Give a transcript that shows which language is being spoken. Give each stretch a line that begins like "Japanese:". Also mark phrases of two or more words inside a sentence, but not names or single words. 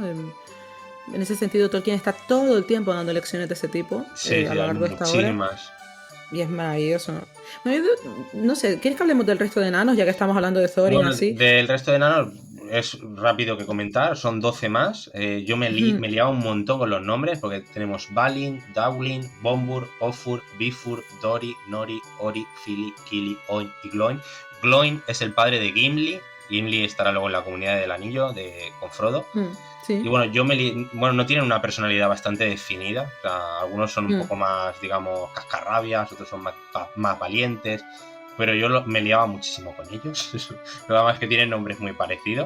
Spanish: En ese sentido, Tolkien está todo el tiempo dando lecciones de ese tipo Sí, a sí, lo hay largo de esta obra. muchísimas. Y es maravilloso. Bueno, no sé, ¿quieres que hablemos del resto de enanos, ya que estamos hablando de Thorin Bueno, así? del resto de enanos es rápido que comentar, son 12 más. Yo me liaba un montón con los nombres porque tenemos Balin, Dowlin, Bombur, Ofur, Bifur, Dori, Nori, Ori, Fili, Kili, Oin y Gloin. Gloin es el padre de Gimli. Gimli estará luego en la Comunidad del Anillo con Frodo. Sí. Y bueno, no tienen una personalidad bastante definida. O sea, algunos son un poco más, digamos, cascarrabias, otros son más valientes. Pero yo me liaba muchísimo con ellos. Nada más que tienen nombres muy parecidos.